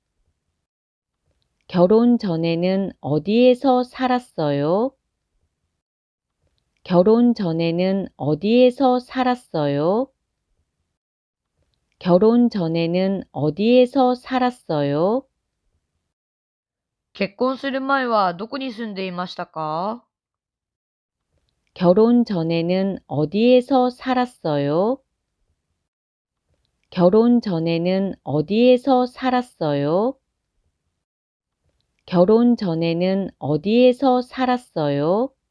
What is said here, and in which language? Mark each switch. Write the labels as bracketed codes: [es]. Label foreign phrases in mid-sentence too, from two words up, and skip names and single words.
[ko] 결혼 전에는 어디에서 살았어요? 결혼 전에는 어디에서 살았어요? 결혼 전에는 어디에서 살았어요? [ja] 結婚する前はどこに住んでいましたか？ [ko] 결혼 전에는 어디에서 살았어요? 결혼 전에는 어디에서 살았어요? 결혼 전에는 어디에서 살았어요?